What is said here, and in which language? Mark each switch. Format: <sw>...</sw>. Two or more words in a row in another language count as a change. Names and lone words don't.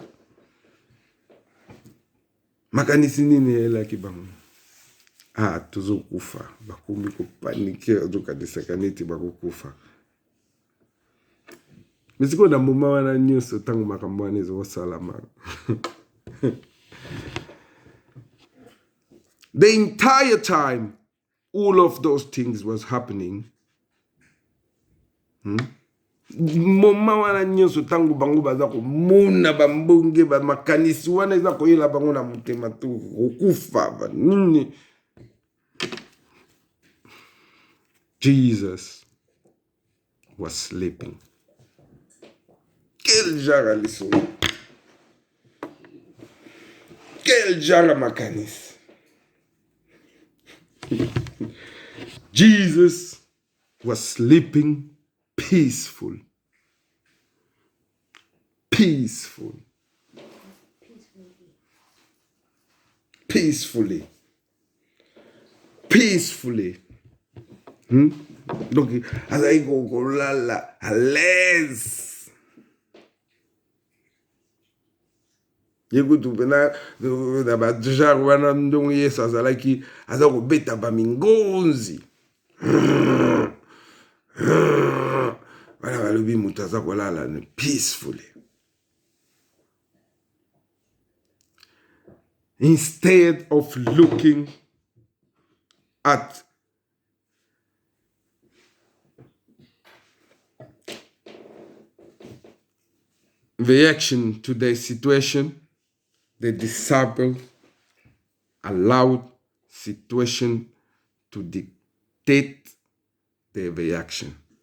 <ln>Makanisi nini elaki bango? Tozo kufa. Bakomi ko panike ozoka desaka neti bakokufa. Mais siko na moma wana nyonso tango makambo wana ezosalama.</ln> <en>The entire time all of those things was happening.</en> <ln>Moma wana nyonso tango bango baza ko mona bambonge ba makanisi wana eza ko yela bango na mutema tu okufa ba nini.</ln> <en>Jesus was sleeping.</en> <fr>Quel genre</fr> <ln>liso.</ln> <fr>Quel genre</fr> <ln>makanisi.</ln> <en>Jesus was sleeping peaceful. Peaceful. Peacefully. Peacefully.</en> <ln>Donc, azai kolala</ln> <fr>à l'aise.</fr> <ln>Yekutu pena da ba déjà wana ndongo Yesu azalaki azako beta ba mingonzi. Wala balobi mutu azako lala peacefully.</ln> <en>Instead of looking at reaction to their situation, the disciples allowed situation to dictate their reaction.</en>